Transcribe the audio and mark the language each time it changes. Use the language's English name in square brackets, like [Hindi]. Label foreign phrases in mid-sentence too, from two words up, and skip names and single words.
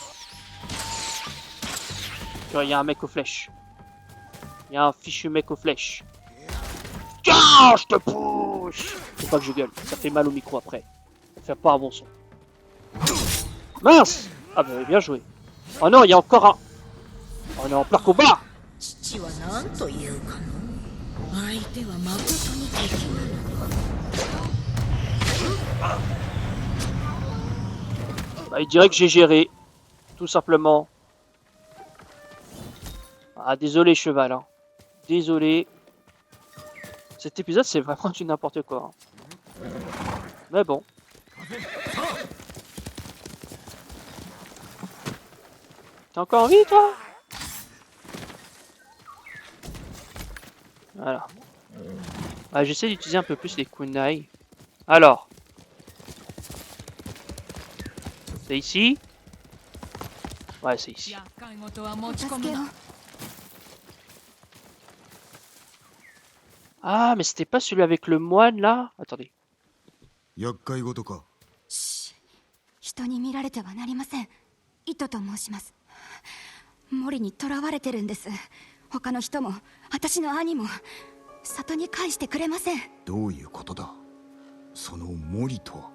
[French] Il y a un mec aux flèches. Il y a un fichu mec aux flèches. Tiens, je te pousse. Faut pas que je gueule, ça fait mal au micro après. Ça fait pas un bon son. Mince. Ah bah bien joué. Oh non, il y a encore un. On est en plein combat. 父は何というかの相手は誠に敵なの。 Bah, il dirait que j'ai géré. Tout simplement. Ah, désolé, cheval. Hein. Désolé. Cet épisode, c'est vraiment du n'importe quoi. Hein. Mais bon. T'as encore envie, toi? Voilà. Ah, j'essaie d'utiliser un peu plus les kunai. Alors. C'est ici? Ouais, c'est ici. [Japanese] 厄介事は持ち込むな。 [French] Ah, mais c'était pas celui avec le moine, là? Attendez. [Japanese] 厄介事か。人に見られてはなりません。糸と申します。森に囚われてるんです。他の人も私の兄も里に返してくれません。どういうことだ。その森とは。